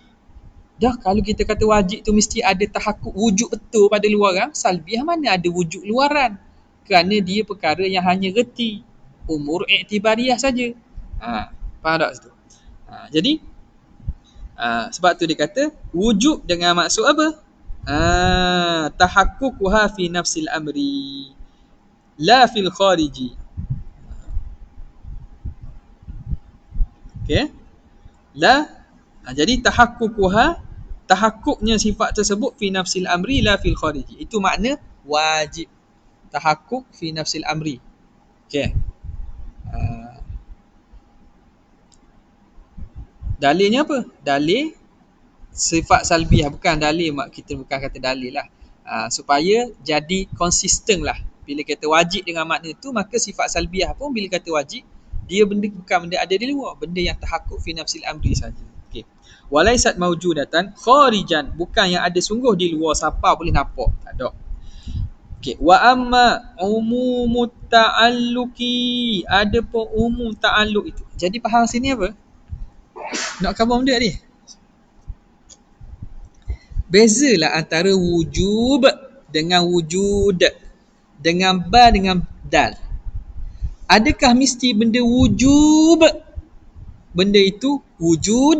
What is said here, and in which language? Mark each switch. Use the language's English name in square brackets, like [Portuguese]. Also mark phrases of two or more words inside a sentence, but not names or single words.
[Malay] Dah kalau kita kata wajib tu mesti ada tahakkuk wujud betul pada luaran, salbiah mana ada wujud luaran? Kerana dia perkara yang hanya reti, [Arabic] أمور اعتبارية [Malay] saja. Faham tak situ? Jadi sebab tu dia kata wujud dengan maksud apa? [Arabic] تحققها في نفس الأمر لا في الخارج. [Malay] Okey? Jadi tahakkuknya sifat tersebut [Arabic] في نفس الأمر لا في الخارج. [Malay] Itu makna wajib. [Arabic] تحقق في نفس الأمر. [Malay] Okey. Dalilnya apa? Dalil sifat salbiah, bukan dalil, kita bukan kata dalil lah. Supaya jadi konsisten lah. Bila kata wajib dengan makna tu, maka sifat salbiah pun bila kata wajib, dia benda bukan benda ada di luar, benda yang tahakkuk [Arabic] في نفس الأمر [Malay] saja. Okey. [Arabic] وليست موجودة خارجا, [Malay] bukan yang ada sungguh di luar, siapa boleh nampak, tak ada. Okey, [Arabic] وأما عموم التعلق, [Malay] ada pun umum ta'alluq itu. Jadi faham sini apa? Nak khabar benda ni. Bezalah antara wujub dengan wujud, dengan ba dengan dal. Adakah mesti benda wujub, benda itu wujud?